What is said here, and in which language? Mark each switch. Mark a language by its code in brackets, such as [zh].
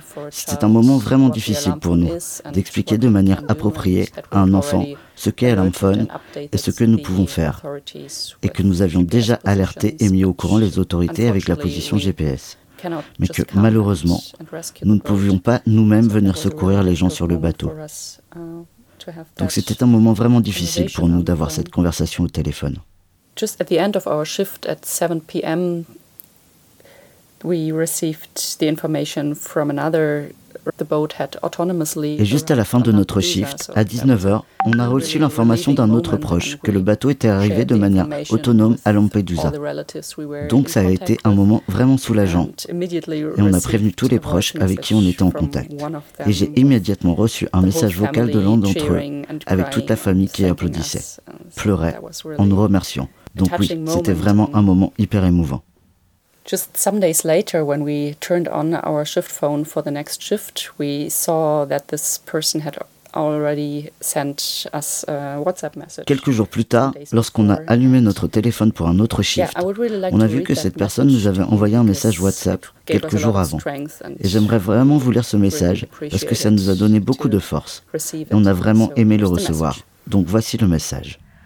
[fr] C'était un moment vraiment difficile pour nous d'expliquer de manière appropriée à un enfant ce qu'est l'AMFON et ce que nous pouvons faire, et que nous avions déjà alerté et mis au courant les autorités avec la position GPS, mais que malheureusement, nous ne pouvions pas nous-mêmes venir secourir les gens sur le bateau. Donc c'était un moment vraiment difficile pour nous d'avoir cette conversation au téléphone. [en] Just at the end of our shift at 7 p.m. we received the information from another. The boat had autonomously. [fr] Et juste à la fin de notre shift, à 19h, on a reçu l'information d'un autre proche que le bateau était arrivé de manière autonome à Lampedusa. Donc ça a été un moment vraiment soulageant. Et on a prévenu tous les proches avec qui on était en contact. Et j'ai immédiatement reçu un message vocal de l'un d'entre eux, avec toute la famille qui applaudissait, pleurait, en nous remerciant. Donc oui, c'était vraiment un moment hyper émouvant. [en] Just some days later, when we turned on our shift phone for the next shift, we saw that this person had already sent us a WhatsApp message. [fr] Quelques jours plus tard, lorsqu'on a allumé notre téléphone pour un autre shift, on a vu que cette personne nous avait envoyé un message WhatsApp quelques jours avant. Et j'aimerais vraiment vous lire ce message parce que ça nous a donné beaucoup de force. Et on a vraiment aimé le recevoir. Donc voici le message.